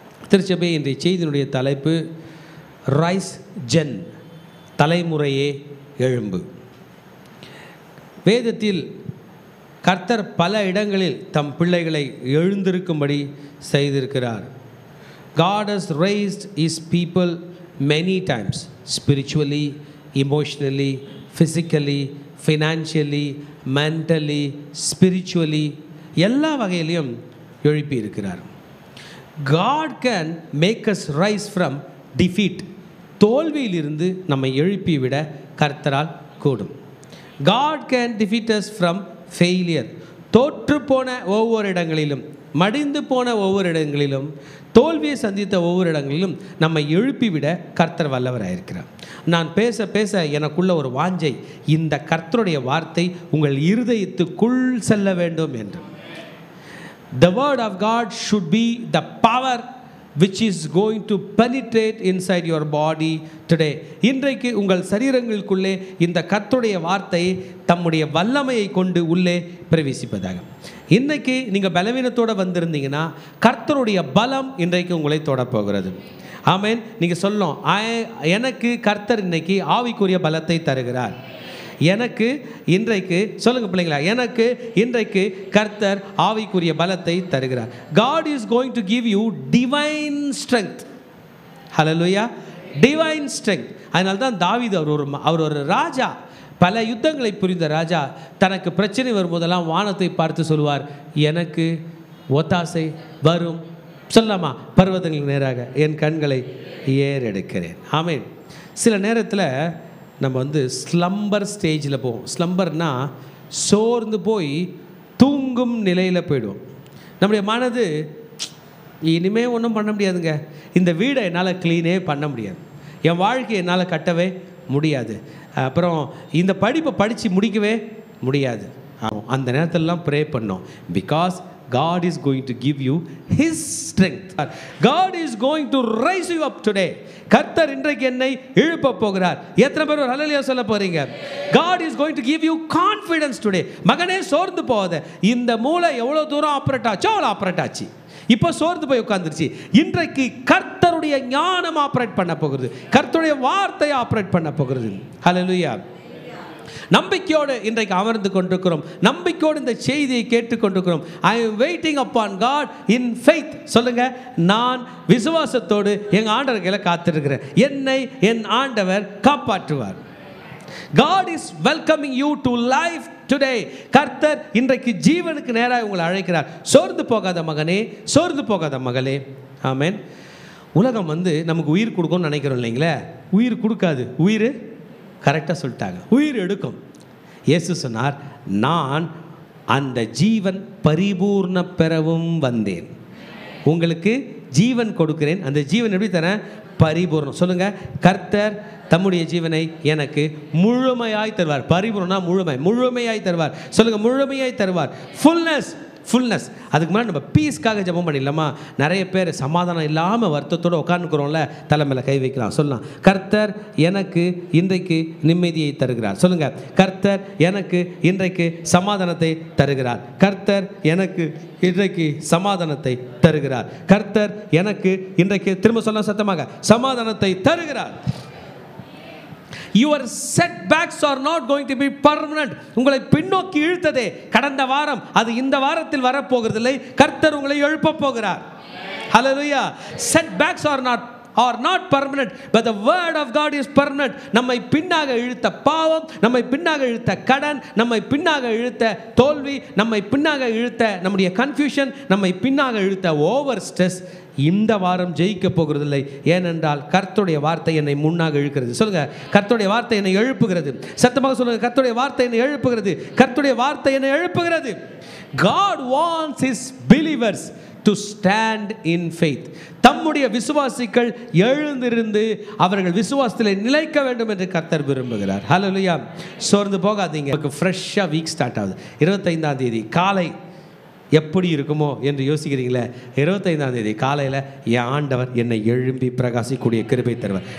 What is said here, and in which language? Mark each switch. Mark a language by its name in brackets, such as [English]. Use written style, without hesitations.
[Tamil] திருச்சபை இன்றைய செய்தியினுடைய தலைப்பு [English] rise gen, [Tamil] தலைமுறையே எழும்பு. வேதத்தில் கர்த்தர் பல இடங்களில் தம் பிள்ளைகளை எழுந்திருக்கும்படி செய்திருக்கிறார். [English] God has raised his people many times, spiritually, emotionally, physically, financially, mentally, spiritually, [Tamil] எல்லா வகையிலையும் எழுப்பி இருக்கிறார். [English] God can make us rise from defeat, [Tamil] தோல்வியிலிருந்து நம்மை எழுப்பிவிட கர்த்தரால் கூடும். [English] God can defeat us from failure, [Tamil] தோற்று போன ஒவ்வொரு இடங்களிலும், மடிந்து போன ஒவ்வொரு இடங்களிலும், தோல்வியை சந்தித்த ஒவ்வொரு இடங்களிலும் நம்மை எழுப்பிவிட கர்த்தர் வல்லவராயிருக்கிறார். நான் பேச பேச எனக்குள்ள ஒரு வாஞ்சை, இந்த கர்த்தருடைய வார்த்தை உங்கள் இருதயத்துக்குள் செல்ல வேண்டும் என்று. [English] The word of God should be the power which is going to penetrate inside your body today. [Tamil] இன்றைக்கு உங்கள் சரீரங்களுக்குள்ளே இந்த கர்த்தருடைய வார்த்தை தம்முடைய வல்லமையை கொண்டு உள்ளே பிரவேசிப்பதாக. இன்றைக்கு நீங்கள் பலவீனத்தோடு வந்திருந்தீங்கன்னா கர்த்தருடைய பலம் இன்றைக்கு உங்களை தொடப்போகிறது. ஆமென். நீங்கள் சொல்லணும், எனக்கு கர்த்தர் இன்னைக்கு ஆவிக்குரிய பலத்தை தருகிறார். எனக்கு இன்றைக்கு சொல்லுங்க பிள்ளைங்களா, எனக்கு இன்றைக்கு கர்த்தர் ஆவிக்குரிய பலத்தை தருகிறார். [English] God is going to give you divine strength. Hallelujah, divine strength. [Tamil] அதனால தான் தாவீது அவர் ஒரு ராஜா, பல யுத்தங்களை புரிந்த ராஜா. தனக்கு பிரச்சனை வரும்போதெல்லாம் வானத்தை பார்த்து சொல்லுவார், எனக்கு ஒத்தாசை வரும், சொல்லாமா, பர்வதங்களுக்கு நேராக என் கண்களை ஏறெடுக்கிறேன். ஆமென். சில நேரத்தில் நம்ம ஸ்லம்பர் ஸ்டேஜில் போவோம். ஸ்லம்பர்னா சோர்ந்து போய் தூங்கும் நிலையில் போயிடுவோம். நம்முடைய மனது இனிமேல் ஒன்றும் பண்ண முடியாதுங்க, இந்த வீடை என்னால் க்ளீனே பண்ண முடியாது, என் வாழ்க்கையை என்னால் கட்டவே முடியாது, அப்புறம் இந்த படிப்பை படித்து முடிக்கவே முடியாது. அந்த நேரத்திலலாம் ப்ரே பண்ணோம். [English] Because God is going to give you His strength. God is going to raise you up today. [Tamil] கர்த்தர் இன்றைக்கு என்னை எழுப்ப போகிறார். எத்தனை பேர் ஒரு ஹல்லேலூயா சொல்ல போறீங்க? [English] God is going to give you confidence today. [Tamil] மகனே சோர்ந்து போகாத. இந்த மூளை எவ்வளோ தூரம் ஆப்ரேட் ஆச்சோ அவ்வளோ ஆப்ரேட் ஆச்சு, இப்போ சோர்ந்து போய் உட்காந்துருச்சு. இன்றைக்கு கர்த்தருடைய ஞானம் ஆப்ரேட் பண்ண போகிறது, கர்த்தருடைய வார்த்தை ஆப்ரேட் பண்ண போகிறது. ஹல்லேலூயா. நம்பிக்கையோடு இன்றைக்கு அமர்ந்து கொண்டிருக்கிறோம், நம்பிக்கையோடு இந்த செய்தியை கேட்டுக்கொண்டிருக்கிறோம். [English] I am waiting upon God in faith. [Tamil] சொல்லுங்க, நான் விசுவாசத்தோடு எங்கள் ஆண்டவர்களை காத்திருக்கிறேன், என்னை என் ஆண்டவர் காப்பாற்றுவார். [English] God is welcoming you to life today. [Tamil] கர்த்தர் இன்றைக்கு ஜீவனுக்கு நேராக உங்களை அழைக்கிறார். சோர்ந்து போகாத மகனே, சோர்ந்து போகாத மகளே. ஆமென். உலகம் நமக்கு உயிர் கொடுக்கும்னு நினைக்கிறோம் இல்லைங்களே, உயிர் கொடுக்காது, உயிர் கரெக்டாக சொல்லிட்டாங்க, உயிர் எடுக்கும். இயேசு சொன்னார், நான் அந்த ஜீவன் பரிபூர்ண பெறவும் வந்தேன், உங்களுக்கு ஜீவன் கொடுக்கிறேன். அந்த ஜீவன் எப்படி தரேன்? பரிபூர்ணம். சொல்லுங்க, கர்த்தர் தம்முடைய ஜீவனை எனக்கு முழுமையாய் தருவார். பரிபூர்ணம்னா முழுமை, முழுமையாய் தருவார். சொல்லுங்க, முழுமையாய் தருவார். Fullness, fullness. அதுக்கு முன்னாடி நம்ம பீஸ்க்காக ஜெபம் பண்ணிடலாமா? நிறைய பேர் சமாதானம் இல்லாமல் வருத்தத்தோடு உட்காந்துக்கிறோம்ல, தலைமையில் கை வைக்கலாம். சொல்லலாம், கர்த்தர் எனக்கு இன்றைக்கு நிம்மதியை தருகிறார். சொல்லுங்க, கர்த்தர் எனக்கு இன்றைக்கு சமாதானத்தை தருகிறார். கர்த்தர் எனக்கு இன்றைக்கு சமாதானத்தை தருகிறார். கர்த்தர் எனக்கு இன்றைக்கு, திரும்ப சொல்ல சத்தமாக, சமாதானத்தை தருகிறார். [English] Your setbacks are not going to be permanent. [Tamil] உங்களை பின்னோக்கி இழுத்ததே கடந்த வாரம், அது இந்த வாரத்தில் வரப்போகிறதில்லை. கர்த்தர் உங்களை எழுப்ப போகிறார். Hallelujah. [English] Setbacks are not are not permanent, but the word of God is permanent. [Tamil] நம்மை பின்னாக இழுத்த பாவம், நம்மை பின்னாக இழுத்த கடன், நம்மை பின்னாக இழுத்த தோல்வி, நம்மை பின்னாக இழுத்த நம்முடைய கன்ஃபியூஷன், நம்மை பின்னாக இழுத்த ஓவர் ஸ்ட்ரெஸ் இந்த வாரம் ஜெயிக்க போகிறதில்லை. ஏனென்றால் கர்த்தருடைய வார்த்தை என்னை முன்னாக இழுக்கிறது. சொல்லுங்க, கர்த்தருடைய வார்த்தை என்னை எழுப்புகிறது. சத்தமாக சொல்லுங்க, கர்த்தருடைய வார்த்தை என்னை எழுப்புகிறது. கர்த்தருடைய வார்த்தை என்னை எழுப்புகிறது. [English] God wants his believers to stand in faith. [Tamil] தம்முடைய விசுவாசிகள் எழுந்திருந்து அவர்கள் விசுவாசத்தில் நிலைக்க வேண்டும் என்று கர்த்தர் விரும்புகிறார். ஹல்லேலூயா. சோர்ந்து போகாதீங்க. உங்களுக்கு ஃப்ரெஷ்ஷாக வீக் ஸ்டார்ட் ஆகுது. 25ஆம் தேதி காலை எப்படி இருக்குமோ என்று யோசிக்கிறீங்களே, 25ஆம் தேதி காலையில் என் ஆண்டவர் என்னை எழும்பி பிரகாசிக்கூடிய கிருபை தருவார்.